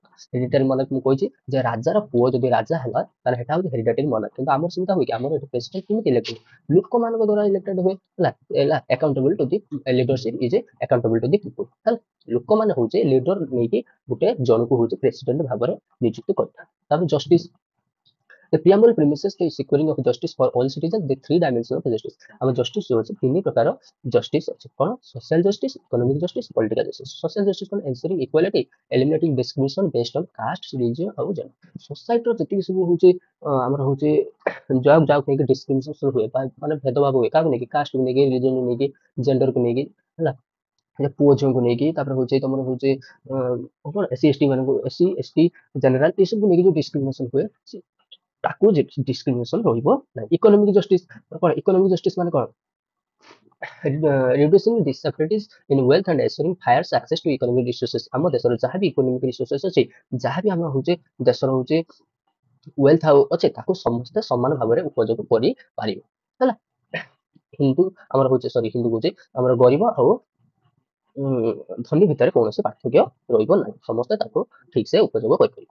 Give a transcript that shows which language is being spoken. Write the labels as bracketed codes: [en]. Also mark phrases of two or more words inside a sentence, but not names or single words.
[en] hereditary monarch [or] ମୁଁ କହିଛି ଯେ ରାଜାର ପୁଅ ଯଦି ରାଜା ହେଲା ତାହେଲେ ସେଟା ହଉଛି [en] hereditary monarch, [or] କିନ୍ତୁ ଆମର ସେମିତି ହୁଏ କି ଆମର ଏଠି ପ୍ରେସିଡେଣ୍ଟ କେମିତି ଇଲେକ୍ଟ ହୁଏ, ଲୋକମାନଙ୍କ ଦ୍ୱାରା ଇଲେକ୍ଟେଡ ହୁଏ। [en] ହେଲା accountable to the leadership is accountable to the people. [or] ହେଲା, ଲୋକମାନେ ହଉଛି ଲିଡର ନେଇକି ଗୋଟେ ଜଣକୁ ହଉଛି ପ୍ରେସିଡେଣ୍ଟ ଭାବରେ ନିଯୁକ୍ତି କରିଥାନ୍ତି। ତାପରେ ଜଷ୍ଟିସ, [en] the preamble premises the securing of justice for all citizens, the three dimensions of justice। [or] ଆମ ଜଷ୍ଟିସ ଯୋଉ ଅଛି ତିନି ପ୍ରକାର ଜଷ୍ଟିସ ଅଛି, କଣ [en] social justice, economic justice, political justice. social justice କଣ ensuring equality, eliminating discrimination based on caste religion ଆଉ ଜେଣ୍ଡର। [or] ସୋସାଇଟିର ଯେତିକି ସବୁ ହଉଛି ଆମର ହଉଛି ଯାହାକୁ ନେଇକି ଡିସ୍କ୍ରିମିନେସନ ହୁଏ ମାନେ ଭେଦଭାବ ହୁଏ, କାହାକୁ ନେଇକି କାଷ୍ଟକୁ ନେଇକି, ରିଲିଜିଅନକୁ ନେଇକି, ଜେଣ୍ଡରକୁ ନେଇକି, ହେଲା ପୁଅ ଝିଅଙ୍କୁ ନେଇକି, ତାପରେ ହଉଛି ତମର ହଉଛି କଣ ଏସି ଏସଟି ମାନଙ୍କୁ, ଏସି ଏସଟି ଜେନେରାଲ ଏସବୁ ନେଇକି ଯୋଉ ଡିସ୍କ୍ରିମିନେସନ ହୁଏ ତାକୁ ଡିସ୍କ୍ରିମିନେସନ ରହିବ ନାହିଁ। [en] economic justice କଣ, economic justice [or] ମାନେ କଣ [en] reducing disparities in wealth and ensuring fair access to economic resources। [or] ଆମ ଦେଶର ଯାହା ବି [en] economic resources [or] ଅଛି, ଯାହା ବି ଆମର ହଉଛି ଦେଶର ହଉଛି ୱେଲ୍ଥ ଆଉ ଅଛି ତାକୁ ସମସ୍ତେ ସମାନ ଭାବରେ ଉପଯୋଗ କରିପାରିବେ। ହେଲା, ହିନ୍ଦୁ ଆମର ହଉଛି ସରି ହିନ୍ଦୁ କହୁଛି ଆମର ଗରିବ ଆଉ ଧନୀ ଭିତରେ କୌଣସି ପାର୍ଥକ୍ୟ ରହିବ ନାହିଁ, ସମସ୍ତେ ତାକୁ ଠିକ ସେ ଉପଯୋଗ କରିପାରିବେ।